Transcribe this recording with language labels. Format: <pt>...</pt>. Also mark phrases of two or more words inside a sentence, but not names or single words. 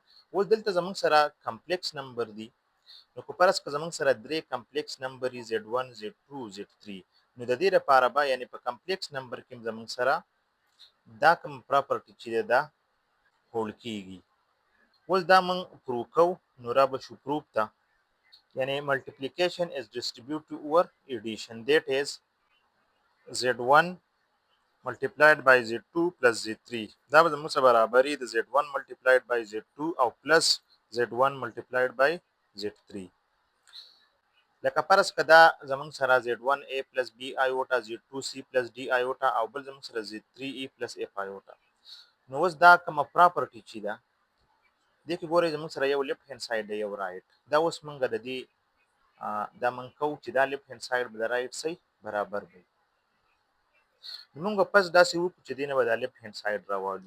<ps>اوس دلته زموږ سره</ps> <en>complex number</en> <ps>دی، نو که فرض که زموږ سره 3</ps> <en>complex number</en> <ps>وي Z1 Z2 Z3 نو د دې لپاره به یعنې په</ps> <en>complex number</en> <ps>کې زموږ سره دا کوم پراپرټي چې دی دا هولډ کیږي. اوس دا موږ پروف کوو نو را به شو پروف ته. یعنې</ps> <en>multiplication is distributive over addition, that is Z1 multiplied by Z2 plus Z3.</en> <ps>دا به زموږ سره برابري د</ps> <en>Z1 multiplied by Z2</en> <ps>او پلس</ps> <en>Z1 multiplied by Z3.</en> <ps>لکه فرض که دا زموږ سره</ps> <en>Z1A plus B iota Z2C plus D iota</en> <ps>او بل زموږ سره</ps> <en>Z3E plus F iota.</en> <ps>نو اوس دا کومه پراپرټي چې ده دې کې ګورئ زموږ سره یو</ps> <en>left hand side</en> <ps>دی یو رایټ. دا اوس موږ د دې دا موږ کوو چې دا</ps> <en>left hand side</en> <ps>به د</ps> <en>right side</en> <ps>برابر وي. نو موږ به پس داسې وکړو چې دې نه به دا</ps> <en>left hand side</en> <ps>راوالو.</ps>